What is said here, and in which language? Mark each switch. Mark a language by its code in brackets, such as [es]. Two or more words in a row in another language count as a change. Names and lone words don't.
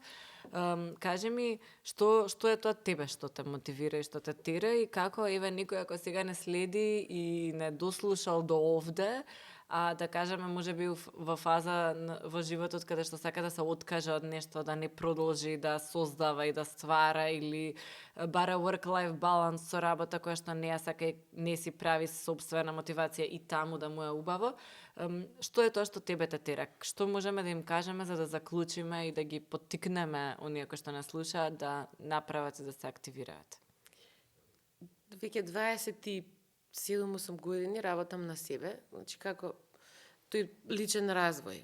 [mk] Кажи ми, што е тоа тебе што те мотивира и што те тера и како, еве, некој ако сега не следи и не дослушал до овде, а да кажеме можеби во фаза во животот каде што сака да се откаже од нешто, да не продолжи да создава и да ствара или бара [en] work-life balance [mk] со работа која што не ја сака и не си прави собствена мотивација и таму да му е убаво. Што е тоа што тебе те тера? Што можеме да им кажеме за да заклучиме и да ги поттикнеме оние кои што не слушаат да направат и да се активираат? Веќе 27-8 години работам на себе, значи како тој личен развој.